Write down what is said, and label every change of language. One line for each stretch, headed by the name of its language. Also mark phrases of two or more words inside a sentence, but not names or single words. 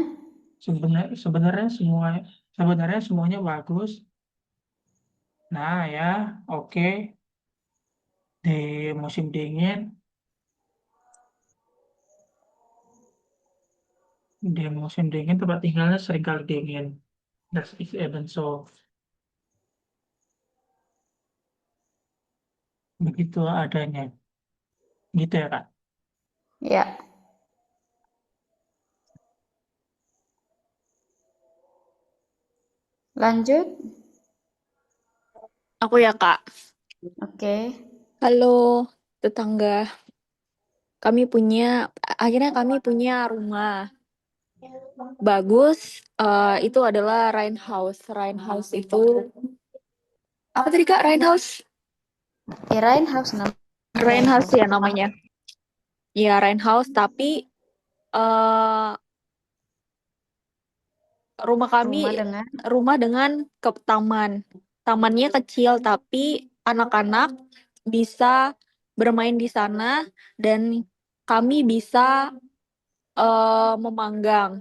Indonesian: Sebenarnya semuanya bagus. Nah ya, oke. Di musim dingin, tempat tinggalnya seringkali dingin.
German: Das ist eben so.
Indonesian: Begitu adanya. Gitu ya, Kak? ya. Lanjut. Aku ya, Kak. Oke. Halo, tetangga. Akhirnya kami punya rumah. Bagus, itu adalah Rain House. Rain House itu apa tadi, Kak? Rain House? Kirain house namanya Rain Rain House House. ya namanya. Ya, Rain House, tapi eh rumah kami Rumah dengan rumah dengan taman. Tamannya kecil, tapi anak-anak bisa bermain di sana dan kami bisa memanggang.